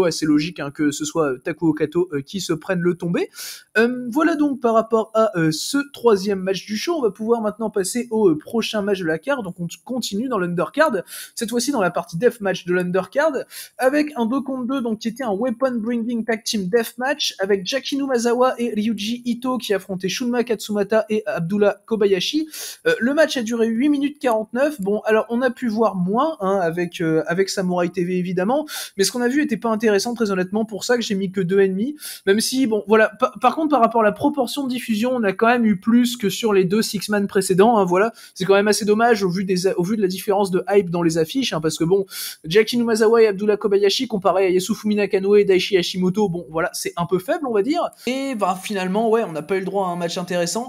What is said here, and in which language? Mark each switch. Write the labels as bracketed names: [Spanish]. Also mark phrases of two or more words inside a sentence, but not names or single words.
[French] Assez logique, hein, que ce soit Taku Okato qui se prenne le tombé. Voilà donc par rapport à ce 3e match du show. On va pouvoir maintenant passer au prochain match de la carte. Donc on continue dans l'undercard, cette fois-ci dans la partie deathmatch de l'undercard, avec un 2 contre 2, donc qui était un [English] weapon bringing tag team deathmatch, [French] avec Jackie Numazawa et Ryuji Ito qui affrontaient Shunma Katsumata et Abdullah Kobayashi. Le match a duré 8 minutes 49. Bon, alors on a pu voir moins, hein, avec Samurai TV évidemment, mais ce qu'on a vu était pas intéressant, très honnêtement, pour ça que j'ai mis que 2,5, même si, bon, voilà, par contre, par rapport à la proportion de diffusion, on a quand même eu plus que sur les 2 Six-Man précédents, hein, voilà, c'est quand même assez dommage au vu de la différence de hype dans les affiches, hein, parce que bon, Jackie Numazawa et Abdullah Kobayashi comparé à Yasufumi Nakanoe et Daichi Hashimoto, bon, voilà, c'est un peu faible, on va dire, et finalement, ouais, on n'a pas eu le droit à un match intéressant.